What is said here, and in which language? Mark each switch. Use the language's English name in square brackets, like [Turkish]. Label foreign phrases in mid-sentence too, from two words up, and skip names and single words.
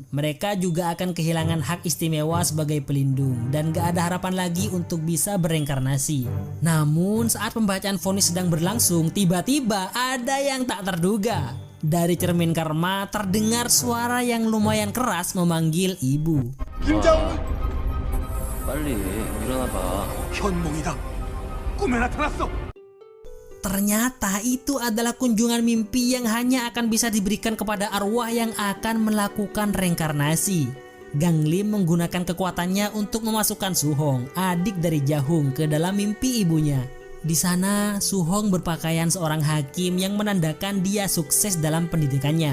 [Indonesian] Mereka juga akan kehilangan hak istimewa sebagai pelindung dan gak ada harapan lagi untuk bisa bereinkarnasi. Namun saat pembacaan vonis sedang berlangsung, tiba-tiba ada yang tak terduga. Dari cermin karma terdengar suara yang lumayan keras memanggil ibu. [Korean] 김자웅! 빨리 일어나봐. 현몽이다. 꿈에 나타났어. [Indonesian] Ternyata itu adalah kunjungan mimpi yang hanya akan bisa diberikan kepada arwah yang akan melakukan reinkarnasi. Ganglim menggunakan kekuatannya untuk memasukkan Suhong, adik dari Jahung, ke dalam mimpi ibunya. Di sana, Suhong berpakaian seorang hakim yang menandakan dia sukses dalam pendidikannya.